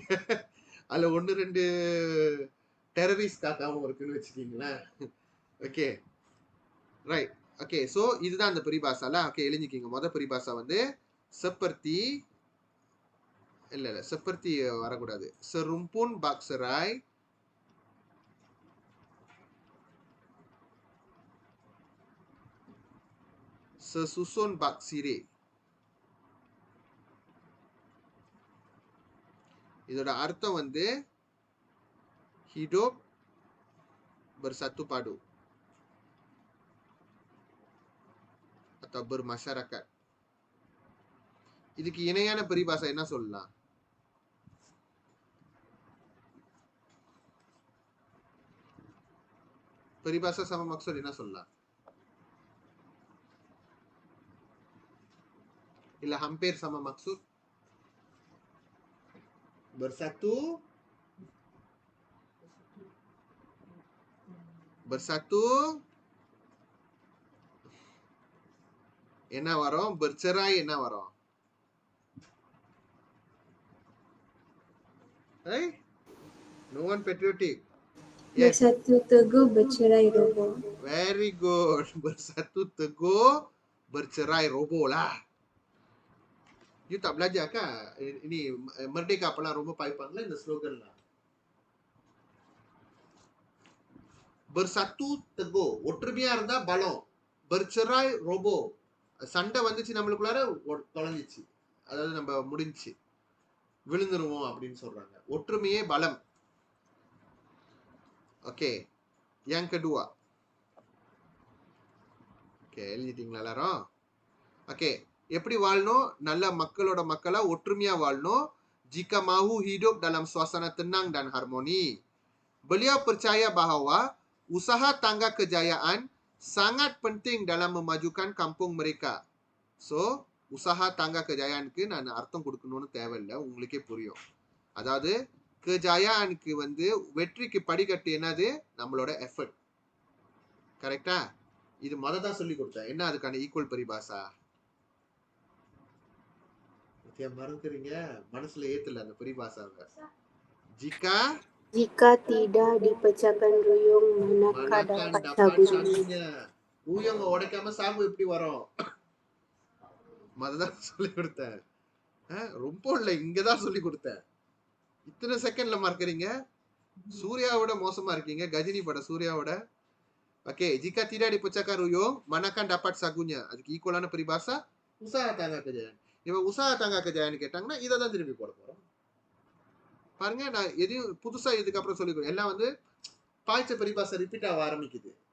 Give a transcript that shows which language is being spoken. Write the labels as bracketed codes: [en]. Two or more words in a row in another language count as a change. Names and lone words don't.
[ta] அதுல 1-2 டெரரிஸ்ட் காக்காவும் இருக்குன்னு வச்சுக்கீங்களேன். ஓகே, ரைட். ஓகே, சோ இதுதான் அந்த பரிபாசால. ஓகே, எழுதிக்கிங்க. மொத பரிபாசா வந்து seperti, இல்ல seperti வரக்கூடாது, [ms] serumpun bak serai sesusun bak sire. [ta] இதோட அர்த்தம் வந்து [ms] hidup bersatu padu atau bermasyarakat. [ta] இதுக்கு இணையான பரிபாசா என்ன சொல்லலாம்? பரிபாசா [ms] sama maksud [ta] என்ன சொல்லலாம்? இல்ல [ms] hampir sama maksud? bersatu bersatu [ta] என்ன வரும்? bercerai என்ன வரும்? [en] Hey, no one patriotic. Yes, [ms] Bersatu teguh bercerai roboh. [en] very good. [ms] Bersatu teguh, bercerai roboh lah. You tak belajar kan? Ini Merdeka [ta] அப்பெல்லாம் ரொம்ப பாய்ப்பாங்களே இந்த ஸ்லோகன்லாம். [ms] bersatu teguh, [ta] ஒற்றுமையா இருந்தா பலம். [ms] bercerai roboh, [ta] சண்டை வந்துச்சு நம்மளுக்குள்ளார தொலைஞ்சிச்சு, அதாவது நம்ம முடிஞ்சிச்சு, விழுந்துருவோம் அப்படின்னு சொல்றாங்க. ஒற்றுமையே பலம். ஓகே, [ms] yang kedua. [ta] ஓகே, எழுதிட்டீங்களா எல்லாரும்? ஓகே, எப்படி வாழணும்? நல்ல மக்களோட மக்களா ஒற்றுமையா வாழணும். [ms] Jika mahu hidup dalam suasana tenang dan harmoni. Beliau percaya bahawa usaha tangga kejayaan sangat penting dalam memajukan kampung mereka. [ta] So, [ms] usaha tangga kejayaan [ta] க்கு நான் அர்த்தம் கொடுக்கணும்னு தேவையில்லை, உங்களுக்கே புரியும். அதாவது கஜாயானுக்கு வந்து வெற்றிக்கு படிக்கட்டு என்னது? நம்மளோட எஃபர்ட். கரெக்டா? இது தான் சொல்லி கொடுத்தேன். என்ன அதுக்கான ஈக்குவல் பரிபாசா? மறந்துறீங்க, மனசுல ஏத்துல அந்த பரிபாசாவை. [ms] Jika tidak dipecahkan ruyung, manakah dapat sagunya? [ta] ரூயங்க உடைக்காம சாகு எப்படி வரும்? தான் சொல்லி கொடுத்தேன். ரொம்ப இல்ல, இங்கதான் சொல்லி கொடுத்தேன். இத்தனை செகண்ட்ல மறக்கிறீங்க. சூர்யாவோட மோசமா இருக்கீங்க, கஜினி பட சூர்யாவோட. ஓகே, [ms] jika tidak dipecahkan ruyung, manakah dapat sagunya? [ta] அதுக்கு ஈக்குவலான பரிபாசா [ms] usaha tangga kejayaan. [ta] இவன் உசாஹா தாங்கா கஜாயான்னு கேட்டாங்கன்னா இதை தான் திருப்பி போட போறோம். பாருங்க, நான் எதையும் புதுசா இதுக்கப்புறம் சொல்லிக்கிறேன். எல்லாம் வந்து பாய்ச்ச பரிபாசா ரிப்பீட் ஆக ஆரம்பிக்குது.